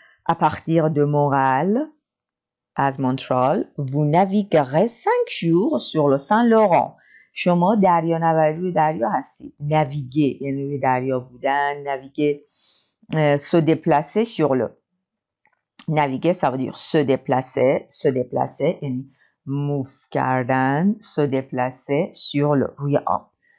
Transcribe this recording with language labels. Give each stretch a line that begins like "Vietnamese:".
French: À partir de Montréal, از مونترال, vous naviguerez 5 jours sur le Saint-Laurent.
Persian: شما دریانوردی روی دریا هستید. Naviguer یعنی روی دریا بودن.
French: Naviguer, se déplacer sur le. Naviguer, ça veut dire se déplacer
Persian: یعنی move کردن,
French: se déplacer sur le
Persian: روی آب.